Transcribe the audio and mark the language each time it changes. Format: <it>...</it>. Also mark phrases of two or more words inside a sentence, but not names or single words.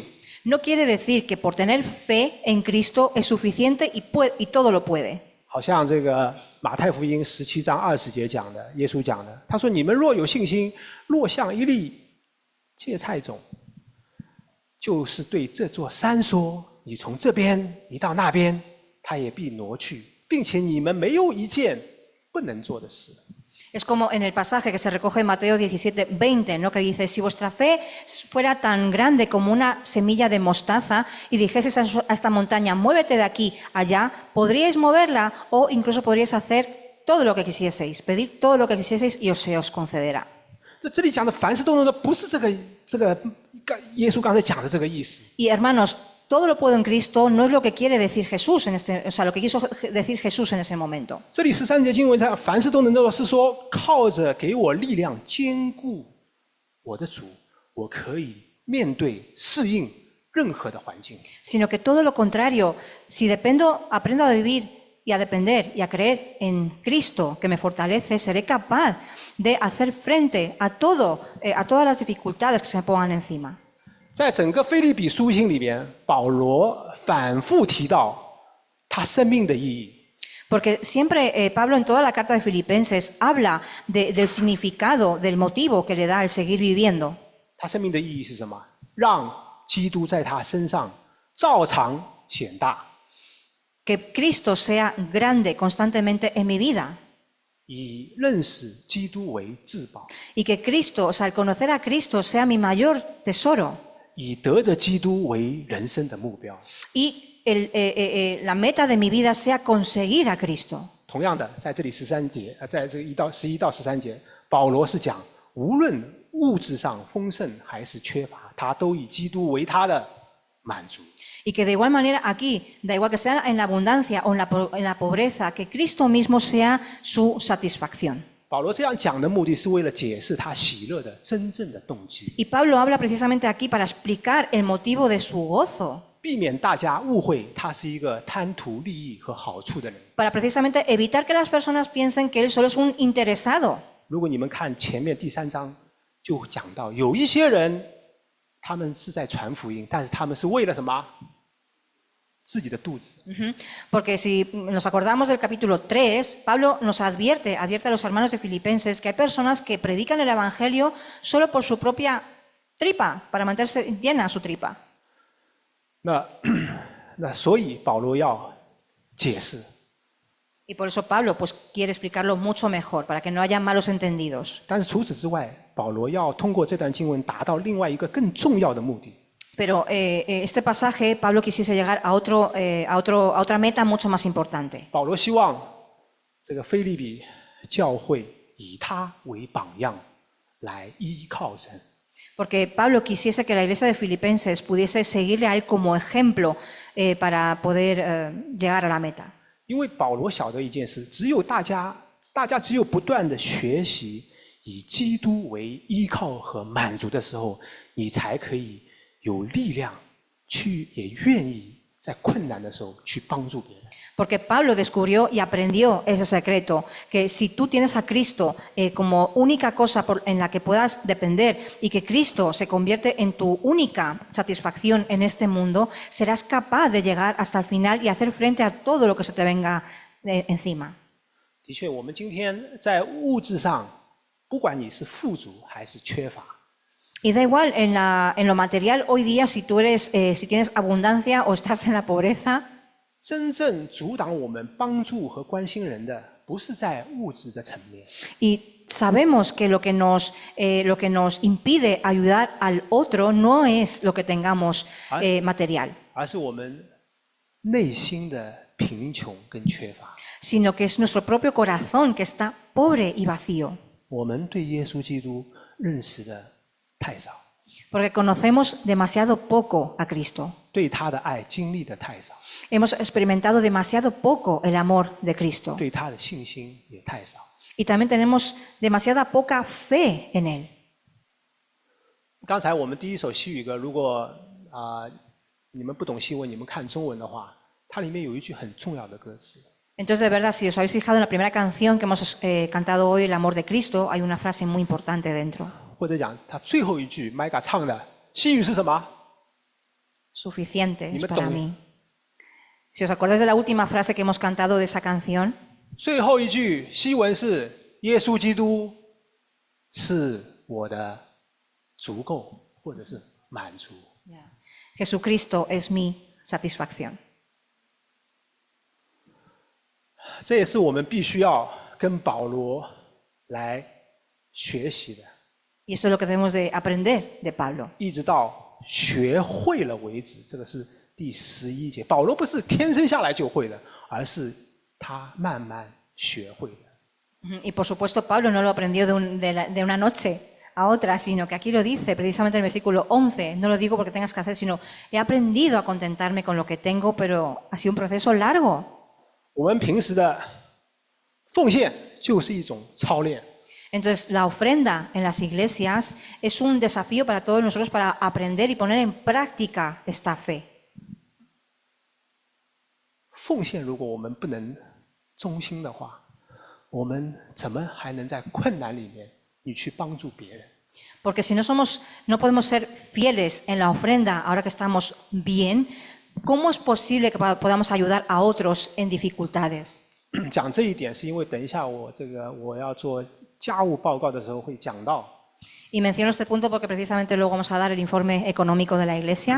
<es>No quiere decir que por tener fe en Cristo es suficiente y todo lo puede.</es> <zh>好像这个马太福音17章20节讲的，耶稣讲的，他说：“你们若有信心，若像一粒芥菜种，就是对这座山说：你从这边移到那边，它也必挪去，并且你们没有一件不能做的事。”</zh> <es>Es como en el pasaje que se recoge en Mateo 17:20, ¿no?, que dice, si vuestra fe fuera tan grande como una semilla de mostaza y dijeseis a esta montaña, muévete de aquí allá, podríais moverla o incluso podríais hacer todo lo que quisieseis, pedir todo lo que quisieseis y se os concederá.</es> <zh>这里讲的凡事都能做，不是这个耶稣刚才讲的这个意思。</zh> <es>Y hermanos, todo lo puedo en Cristo no es lo que quiere decir Jesús lo que quiso decir Jesús en ese momento.</es> <zh>这里13节经文上，凡事都能做，是说靠着给我力量，兼顾我的主，我可以面对适应任何的环境。</zh> <es>Sino que todo lo contrario, si aprendo a vivir y a depender y a creer en Cristo que me fortalece, seré capaz de hacer frente a todas las dificultades que se me pongan encima.</es> <zh>在整个腓立比书信里边，保罗反复提到他生命的意义。</zh> <es>Porque siempre Pablo en toda la carta de Filipenses habla del significado, del motivo que le da el seguir viviendo.</es> <zh>他生命的意义是什么？让基督在他身上照常显大，</zh> <es>Que Cristo sea grande constantemente en mi vida.</es> <zh>以认识基督为至宝，</zh> <es>Y que Cristo, o sea, el conocer a Cristo sea mi mayor tesoro.</es> <zh>以得着基督为人生的目标。</zh> <es>Y la meta de mi vida sea conseguir a Cristo.</es> <zh>同样的，在这里13节，在这个11到13节，保罗是讲，无论物质上丰盛还是缺乏，他都以基督为他的满足。</zh> <es>Y que de igual manera aquí, da igual que sea en la abundancia o en la pobreza, que Cristo mismo sea su satisfacción.</es> <zh>保罗这样讲的目的是为了解释他喜乐的真正的动机，</zh> <es>Y Pablo habla precisamente aquí para explicar el motivo de su gozo,</es> <zh>避免大家误会他是一个贪图利益和好处的人。</zh> <es>para precisamente evitar que las personas piensen que él solo es un interesado.</es> <zh>如果你们看前面第3章，就讲到有一些人，他们是在传福音，但是他们是为了什么？自己的肚子。</zh> <es>Porque si nos acordamos del capítulo 3, Pablo nos advierte a los hermanos de Filipenses que hay personas que predican el Evangelio solo por su propia tripa, para mantenerse llena su tripa.</es> <zh>那所以保罗要解释，</zh> <es>Y por eso Pablo pues quiere explicarlo mucho mejor, para que no haya malos entendidos.</es> <zh>但是除此之外，保罗要通过这段经文达到另外一个更重要的目的。</zh> <es>Pero este pasaje, Pablo quisiese llegar a otra meta mucho más importante.</es> <zh>保罗希望这个腓立比教会以他为榜样，来依靠神。</zh> <es>Porque Pablo quisiese que la iglesia de Filipenses pudiese seguirle a él como ejemplo para poder llegar a la meta.</es> <zh>因为保罗晓得一件事，只有大家只有不断的学习以基督为依靠和满足的时候，你才可以有力量去，也愿意在困难的时候去帮助别人。</zh> <es>Porque Pablo descubrió y aprendió ese secreto, que si tú tienes a Cristo como única cosa en la que puedas depender y que Cristo se convierte en tu única satisfacción en este mundo, serás capaz de llegar hasta el final y hacer frente a todo lo que se te venga encima.</es> <zh>的确，我们今天在物质上，不管你是富足还是缺乏，</zh> <es>Y da igual en lo material hoy día si tienes abundancia o estás en la pobreza.</es> <zh>真正阻挡我们帮助和关心人的，不是在物质的层面，</zh> <es>Y sabemos que lo que nos impide ayudar al otro no es lo que tengamos material,</es> <zh>而是我们内心的贫穷跟缺乏。</zh> <es>sino que es nuestro propio corazón que está pobre y vacío,</es> <zh>我们对耶稣基督认识的太少，</zh> <es>porque conocemos demasiado poco a Cristo.</es> <zh>对他的爱经历的太少，</zh> <es>Hemos experimentado demasiado poco el amor de Cristo</es> <zh>对他的信心也太少。</zh> <es>y también tenemos demasiada poca fe en Él.</es> <zh>刚才我们第一首西语歌，如果你们不懂西文，你们看中文的话，它里面有一句很重要的歌词，</zh> <es>Entonces, de verdad, si os habéis fijado en la primera canción que hemos cantado hoy, El amor de Cristo, hay una frase muy importante dentro.</es> <zh>或者讲它最后一句 Micah 唱的西语是什么？</zh> <es>Suficiente es Dime para todo. mí. Si os acordáis de la última frase que hemos cantado de esa canción,</es> <zh>最后一句西文是耶稣基督是我的足够，或者是满足。</zh> <es>Jesucristo es mi satisfacción.</es> <zh>这也是我们必须要跟保罗来学习的，</zh> <es>Y esto es lo que debemos de aprender de Pablo.</es> <zh>一直到学会了为止。这个是第11节。保罗不是天生下来就会的，而是他慢慢学会的。</zh> <es>Y por supuesto, Pablo no lo aprendió de una noche a otra, sino que aquí lo dice precisamente en el versículo 11. No lo digo porque tengas que hacer, sino he aprendido a contentarme con lo que tengo, pero ha sido un proceso largo.</es> <zh>我们平时的奉献就是一种操练。</zh> <es>Entonces, la ofrenda en las iglesias es un desafío para todos nosotros para aprender y poner en práctica esta fe.</es> <zh>奉献如果我们不能忠心的话，我们怎么还能在困难里面你去帮助别人？</zh> <es>Porque si no podemos ser fieles en la ofrenda ahora que estamos bien, ¿cómo es posible que podamos ayudar a otros en dificultades?</es> <zh>讲这一点是因为等一下我要做家务报告的时候会讲到。</zh> <es>Y menciono este punto porque precisamente luego vamos a dar el informe económico de la Iglesia.</es>